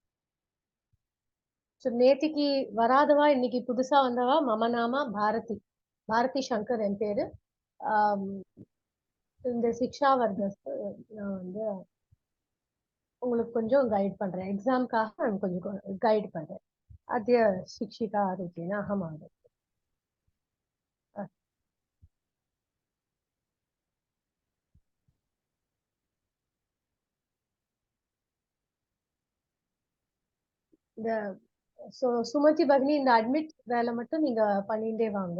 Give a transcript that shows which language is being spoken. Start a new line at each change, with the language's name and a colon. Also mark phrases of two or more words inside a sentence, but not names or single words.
Tamil: ஸோ நேத்திக்கு வராதவா இன்னைக்கு புதுசா வந்தவா மமநாமா பாரதி. பாரதி சங்கர் என் பேரு. இந்த சிக்ஷா வர்க்கத்தை நான் வந்து உங்களுக்கு கொஞ்சம் கைட் பண்றேன். எக்ஸாம்காக நான் கொஞ்சம் கைட் பண்றேன்.
Sanskrit: अद्य शिक्षिका रूपेण अहम् आगतवती.
Tamil: இந்த சுமதி பகினி இந்த அட்மிட் வேலை மட்டும் நீங்க பண்ணிட்டே வாங்க.